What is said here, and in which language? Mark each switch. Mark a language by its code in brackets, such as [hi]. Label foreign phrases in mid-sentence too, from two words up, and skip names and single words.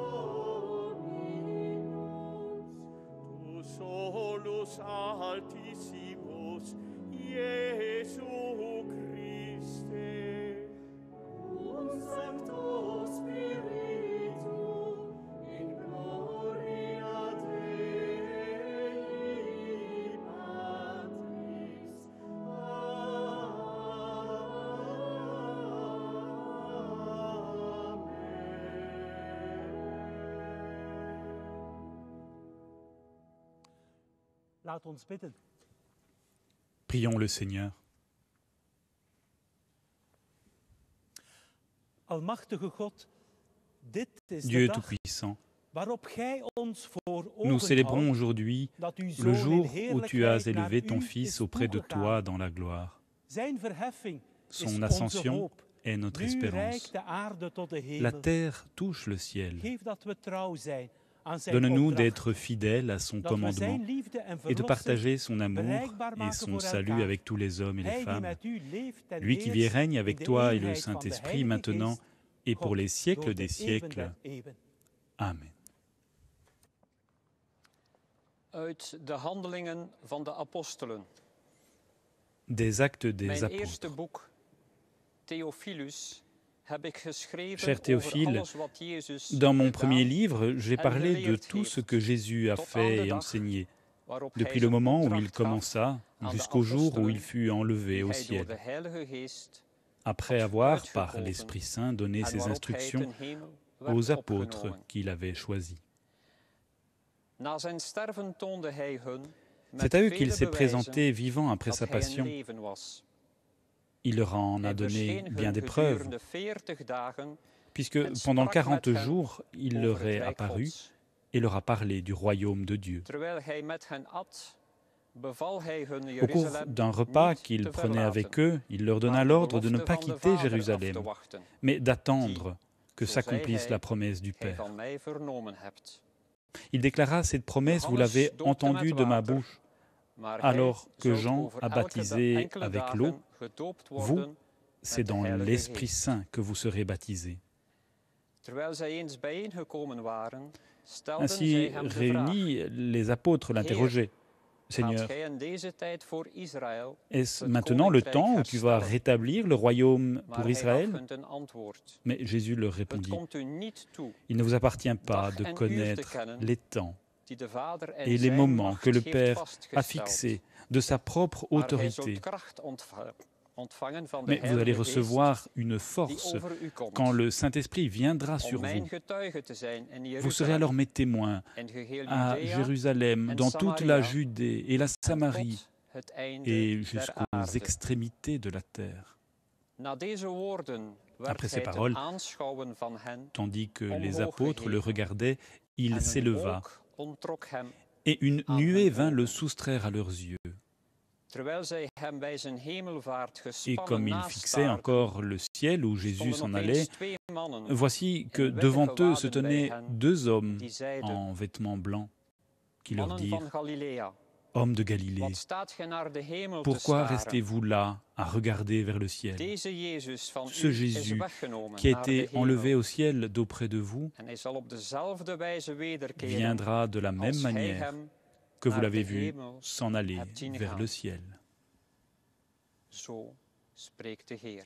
[la] Dominus, tu solus altissimus, Iesu Christe, cum Sancto Spiritu, in gloria Dei Patris. [nl] Laat ons bidden. [fr] Prions le Seigneur. [nl] Almachtige God, dit is [fr] Dieu [nl] de dag [fr] Tout-Puissant, [nl] waarop gij ons voor [fr] nous [nl] ogen [fr] célébrons [nl] houdt [fr] aujourd'hui [nl] dat uw [fr] le [nl] Zoon in [fr] jour où tu as [nl] heerlijkheid naar [fr] élevé ton [nl] u [fr] Fils [nl] is [fr] auprès de [nl] toegegaan. [fr] toi dans la gloire. [nl] Zijn verheffing is [fr] Son [nl] onze [fr] ascension [nl] hoop. [fr] est notre [nl] Nu [fr] espérance. [nl] reikt de aarde tot de [fr] La [nl] hemel. [fr] terre touche le ciel. [nl] Geef dat we trouw zijn aan zijn [fr] Donne-nous [nl] opdracht. [fr] d'être fidèles à son [nl] Dat we [fr] commandement [nl] zijn liefde en [fr] et de [nl] verlossing, [fr] partager son amour [nl] bereikbaar [fr] et [nl] maken [fr] son [nl] voor [fr] salut [nl] elkaar. [fr] avec tous les hommes et les [nl] Hij die [fr] femmes. [nl] met u leeft en [fr] Lui qui vit et [nl] heerst [fr] règne [nl] in [fr] avec [nl] de [fr] toi et le [nl] eenheid van de [fr] Saint-Esprit [nl] Heilige [fr] maintenant [nl] Geest, [fr] et pour [nl] God, [fr] les siècles [nl] door [fr] des [nl] de eeuwen [fr] siècles. [nl] der eeuwen. Amen. Uit de Handelingen van de Apostelen. [fr] Des actes des [nl] Mijn eerste [fr] apôtres. [nl] boek, Theophilus, heb ik geschreven [fr] Cher [nl] over [fr] Théophile, [nl] alles wat Jezus [fr] dans mon [nl] gedaan, [fr] premier livre, j'ai [nl] en [fr] parlé de [nl] geleerd [fr] tout ce [nl] heeft, [fr] que Jésus a [nl] tot aan [fr] fait [nl] de [fr] et [nl] dag [fr] enseigné, [nl] waarop [fr] depuis [nl] hij [fr] le [nl] zijn [fr] moment où il [nl] opdracht gaf [fr] commença [nl] aan de [fr] jusqu'au jour où [nl] apostelen [fr] il fut enlevé [nl] die [fr] au [nl] hij door [fr] ciel, [nl] de Heilige Geest [fr] après [nl] had [fr] avoir, par [nl] uitgekozen [fr] l'Esprit Saint, donné [nl] en [fr] ses [nl] waarop hij [fr] instructions [nl] ten hemel werd [fr] aux apôtres [nl] opgenomen. [fr] qu'il avait choisis. [nl] Na zijn sterven toonde hij hun [fr] C'est [nl] met [fr] à eux qu'il [nl] vele [fr] s'est [nl] bewijzen [fr] présenté vivant après [nl] dat [fr] sa [nl] hij een [fr] passion. [nl] leven was. [fr] Il leur en a [nl] Hij [fr] donné [nl] verscheen [fr] bien [nl] hun [fr] des preuves, [nl] gedurende 40 dagen [fr] puisque [nl] en [fr] pendant [nl] sprak [fr] 40 [nl] met hen [fr] jours, il [nl] over [fr] leur [nl] het [fr] est [nl] Rijk [fr] apparu [nl] Gods. [fr] et leur a parlé du royaume de Dieu. [nl] Terwijl hij met hen at, beval hij hun [fr] Au cours [nl] Jeruzalem [fr] d'un repas [nl] niet [fr] qu'il [nl] te [fr] prenait avec [nl] verlaten, [fr] eux, il leur donna [nl] maar de [fr] l'ordre de ne [nl] belofte [fr] pas [nl] van de [fr] quitter [nl] Vader af [fr] Jérusalem, [nl] te wachten, [fr] mais d'attendre que [nl] zo zei [fr] s'accomplisse [nl] hij, [fr] la promesse du [nl] gij [fr] Père. [nl] van mij vernomen hebt. [fr] Il déclara cette promesse, vous [nl] Johannes [fr] l'avez [nl] doopte [fr] entendue [nl] met [fr] de ma [nl] water, [fr] bouche, [nl] maar [fr] alors [nl] hij [fr] que [nl] zult [fr] Jean [nl] over [fr] a [nl] elke [fr] baptisé [nl] enkele [fr] avec [nl] dagen [fr] l'eau. [nl] gedoopt [fr] Vous, [nl] worden [fr] c'est [nl] met de [fr] dans [nl] Heilige [fr] l'Esprit [nl] Geest. [fr] Saint que vous serez baptisés. [nl] Terwijl zij eens bijeengekomen waren, stelden [fr] Ainsi [nl] zij hem de vraag, [fr] réunis, les apôtres l'interrogeaient. [nl] gaat [fr] Seigneur, [nl] gij in deze tijd voor Israël [fr] est-ce [nl] het [fr] maintenant le [nl] koninkrijk [fr] temps où tu vas [nl] herstellen? [fr] rétablir le royaume [nl] Maar [fr] pour [nl] hij gaf [fr] Israël? [nl] hun ten antwoord. [fr] Mais Jésus leur [nl] Het [fr] répondit, [nl] komt u niet toe [fr] il ne vous appartient pas [nl] dag [fr] de [nl] en uur te [fr] connaître [nl] kennen [fr] les temps [nl] die de Vader in [fr] et les [nl] zijn [fr] moments [nl] macht [fr] que le [nl] heeft [fr] Père a [nl] vastgesteld. [fr] fixés de sa propre [nl] Maar gij [fr] autorité. [nl] zult kracht ontvangen van de [fr] Mais vous allez [nl] Heilige Geest [fr] recevoir une [nl] die [fr] force [nl] over u komt, [fr] quand le Saint-Esprit viendra [nl] om [fr] sur [nl] mijn [fr] vous. [nl] getuige te zijn in [fr] Vous serez alors [nl] Jeruzalem, [fr] mes témoins [nl] in geheel [fr] à [nl] Judea [fr] Jérusalem, [nl] en [fr] dans toute la [nl] Samaria, [fr] Judée et la [nl] en [fr] Samarie [nl] tot het einde [fr] et [nl] der [fr] jusqu'aux [nl] aarde. [fr] extrémités de la terre. [nl] Na deze woorden werd [fr] Après ces [nl] hij ten [fr] paroles, [nl] aanschouwen van hen [fr] Tandis que [nl] omhoog [fr] les apôtres le [nl] geheven, [fr] regardaient, il [nl] en een [fr] s'éleva, [nl] wolk onttrok hem. [fr] et une [nl] aan [fr] nuée [nl] hun [fr] vint le [nl] ogen. [fr] soustraire à leurs yeux. [nl] Terwijl zij hem bij zijn hemelvaart [fr] Et [nl] gespannen [fr] comme ils fixaient [nl] nastaarden, [fr] encore le ciel où Jésus [nl] stonden [fr] s'en [nl] opeens [fr] allait, [nl] twee mannen [fr] voici que [nl] in witte [fr] devant eux se [nl] gewaden bij [fr] tenaient [nl] hen, [fr] deux hommes [nl] die zeiden, [fr] en vêtements blancs qui leur [nl] mannen [fr] dirent, [nl] van Galilea, [fr] Hommes de Galilée, [nl] wat staat gij naar de hemel te [fr] pourquoi [nl] staren? [fr] restez-vous là à regarder vers le ciel? [nl] Deze Jezus van [fr] Ce [nl] u is [fr] Jésus [nl] weggenomen [fr] qui a [nl] naar de [fr] été [nl] hemel, [fr] enlevé au ciel d'auprès de vous [nl] en hij zal op dezelfde wijze wederkeren [fr] viendra de la même [nl] als gij [fr] manière [nl] hem [fr] que vous [nl] naar [fr] l'avez [nl] de [fr] vu [nl] hemel [fr] s'en aller [nl] hebt zien [fr] vers [nl] gaan. [fr] le ciel. [nl] Zo spreekt de Heer.